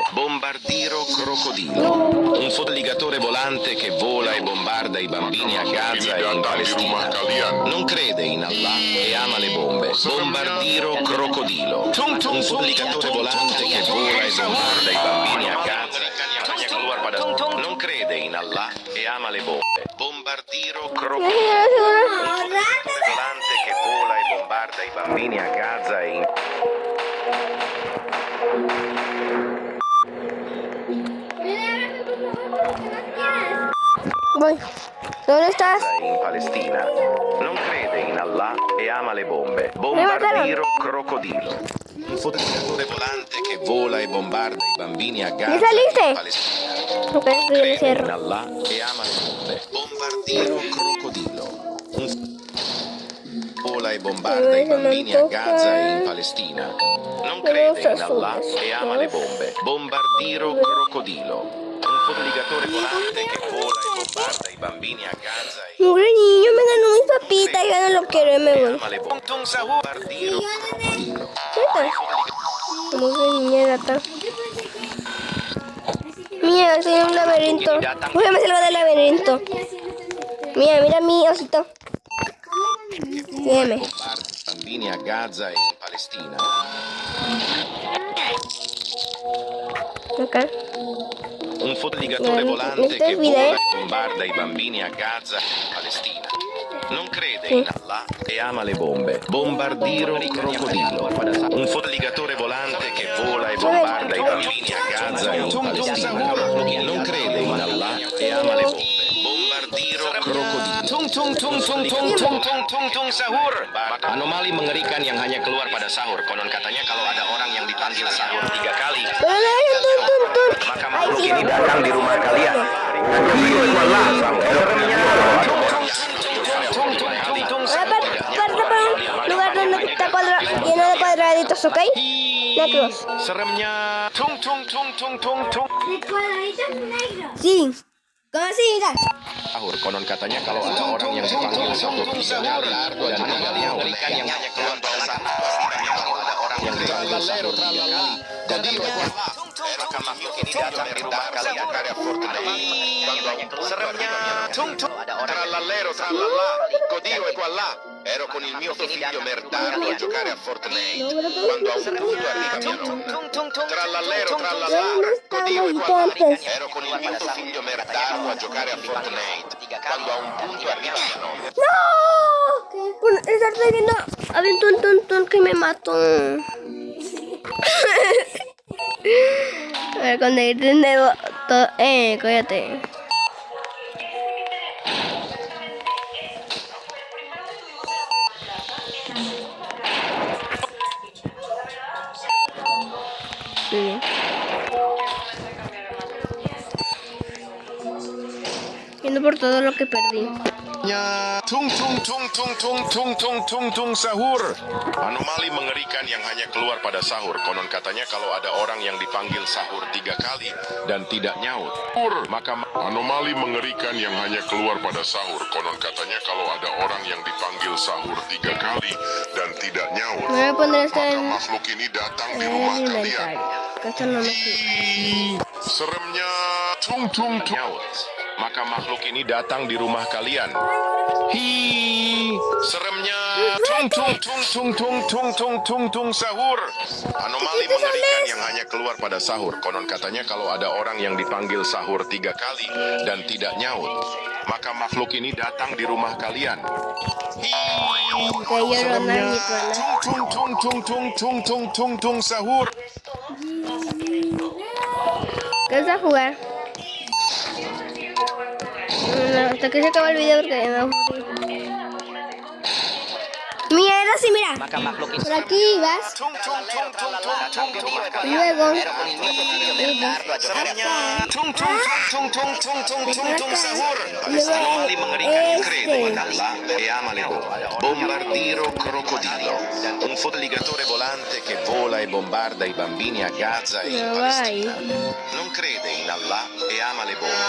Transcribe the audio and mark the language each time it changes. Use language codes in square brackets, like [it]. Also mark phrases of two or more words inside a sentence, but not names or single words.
[it] Bombardiro crocodilo. Un fotoligatore volante che vola e bombarda i bambini a Gaza e in Palestina. Non crede in Allah e ama le bombe. Bombardiro crocodilo. Un fotoligatore volante che vola e bombarda i bambini a Gaza [id] hanya keluar pada [it] non crede in Allah e ama le bombe. Bombardiro crocodilo. Volante che vola e bombarda i bambini a Gaza e in [es] Voy. ¿Dónde estás? [it] in Palestina. Non crede in Allah e ama le bombe. Bombardiro crocodilo. Un fotoligatore volante che vola e bombarda i bambini a Gaza [es] ¿Ya saliste? [it] e in Palestina. [es] Ok, yo le [it] In [es] cierro. [it] Allah e ama le bombe. Bombardiro crocodilo. Vola e bombarda i bambini a Gaza e in Palestina. Non crede in Allah e ama le bombe. Bombardiro crocodilo. Un fotoligatore volante che vola e bombarda i bambini a Gaza e [es] Mugre niño, me ganó mis papitas, ya no lo quiero y me voy. [it] ama le bombe. Bombardiro crocodilo. [es] ¿Neta? Mugre niña gata. Mira, estoy en un laberinto. Uy, me salgo del laberinto. Mira mi osito. Sígueme. [it] Bombarda i bambini a Gaza e in Palestina. [es] Acá. [it] Un fotoligatore volante che vola e bombarda i bambini a Gaza e in Palestina. Non crede in Allah e ama le bombe. Bombardiro crocodilo. Un fotoligatore volante che vola e bombarda i bambini a Gaza e in Palestina. Non crede in Allah e [id] tung tung tung tung tung tung tung tung sahur. Anomali mengerikan yang hanya keluar pada sahur. Konon katanya kalau ada orang yang dipanggil sahur 3 kali, maka makhluk ini datang di rumah kalian. [es] Lugar donde está lleno de cuadraditos, ¿ok? Negros. [id] Seremnya tung tung tung tung tung tung. [es] De cuadraditos negros. Sí. ¿Cómo así, mira? [id] Sahur. Konon katanya kalau ada orang yang dipanggil sahur 3 kali dan anomali mengerikan yang hanya keluar pada sahur. Kalau ada orang yang dipanggil sahur 3 kali dan tidak nyawut, maka makhluk ini datang di rumah kalian. Seremnya tung tung. [it] Trallallero, trallallà, Dio è qua là. Ero con il mio figlio merdato a giocare a Fortnite. Quando a un punto arriva mia nonna. Trallallero, trallallà, Dio è qua là. Ero con il mio figlio merdato a giocare a Fortnite. Quando a un punto arriva mia nonna. [es] ¡No! Estar viendo. Había un ton que me mató. A ver, cuando irte todo. Cállate. Sí. Yendo por todo lo que perdí. [id] Tung tung tung tung tung tung tung tung tung sahur. Anomali mengerikan yang hanya keluar pada sahur. Konon katanya kalau ada orang yang dipanggil sahur 3 kali dan tidak nyaut, maka Anomali mengerikan yang hanya keluar pada sahur. Konon katanya kalau ada orang yang dipanggil sahur 3 kali dan tidak nyaut, [es] Me voy a poner esto [id] maka [es] en [id] makhluk ini datang di [es] el [id] rumah kalian. [es] inventario. Que esto no me sirve. [id] Seremnya tung tung tung. nyaut, maka makhluk ini datang di rumah kalian. Seremnya tung tung tung tung tung tung tung tung tung sahur. Anomali mengerikan yang hanya keluar pada sahur. Konon katanya kalau ada orang yang dipanggil sahur 3 kali dan tidak nyaut, maka makhluk ini datang di rumah kalian. [es] Que yo lo narrito, ¿no? [id] Tung tung tung tung tung tung tung tung sahur. [es] ¿Qué vas a jugar? No, hasta que se acaba el video porque me aburrí. Mira, era así, mira. [id] Maka makhluk ini [es] Por aquí vas. [id] tung tung tung tung tung tung tung. [es] Y luego. [id] Tung tung tung tung tung tung tung tung sahur. [es] Luego [id] Anomali mengerikan yang [it] crede in [es] este. [it] Allah e ama le donne. Bombardiro crocodilo, un fotoaligatore volante che vola e bombarda i bambini a Gaza e in No vai. Palestina. Non crede in Allah e ama le donne.